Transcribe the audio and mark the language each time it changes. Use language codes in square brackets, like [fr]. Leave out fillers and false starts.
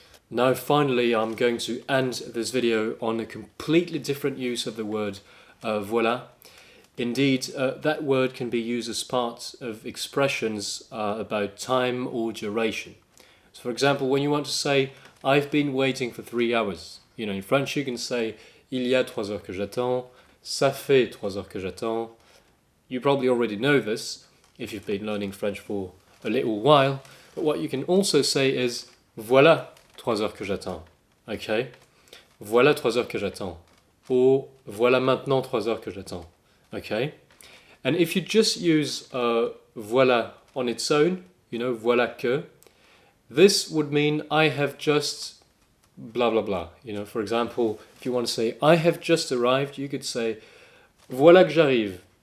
[en] Now finally I'm going to end this video on a completely different use of the word voilà. Indeed, that word can be used as part of expressions about time or duration. So for example, when you want to say, I've been waiting for 3 hours. You know, in French you can say, [fr] il y a 3 heures que j'attends, ça fait 3 heures que j'attends. [en] You probably already know this if you've been learning French for a little while. But what you can also say is, [fr] voilà 3 heures que j'attends. [en] Okay? [fr] Voilà 3 heures que j'attends. Or, voilà maintenant 3 heures que j'attends. [en] Okay, and if you just use voilà on its own, you know, [fr] voilà que, [en] this would mean I have just blah blah blah. You know, for example, if you want to say I have just arrived, you could say [fr] voilà que j'arrive.